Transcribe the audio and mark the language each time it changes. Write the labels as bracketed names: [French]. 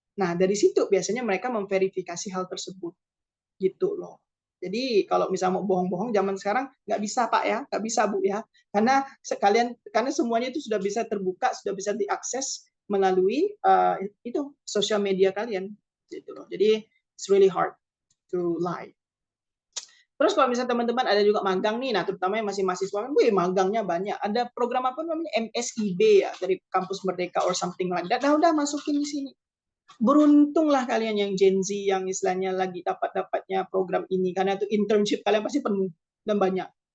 [Indonesian] Nah, dari situ biasanya mereka memverifikasi hal tersebut. Gitu loh. Jadi kalau misalnya mau bohong-bohong zaman sekarang nggak bisa Pak ya, nggak bisa Bu ya. Karena semuanya itu sudah bisa terbuka, sudah bisa diakses melalui itu sosial media kalian gitu loh. Jadi [English] it's really hard to lie. [Indonesian] Terus kalau misalnya teman-teman ada juga magang nih, nah terutama yang masih mahasiswa kan, wih magangnya banyak. Ada program apa namanya MSIB ya dari Kampus Merdeka [English] or something like that. [Indonesian] Nah udah masukin di sini. Beruntunglah kalian yang Gen Z yang istilahnya lagi dapat-dapatnya program ini karena itu internship kalian pasti penuh dan banyak.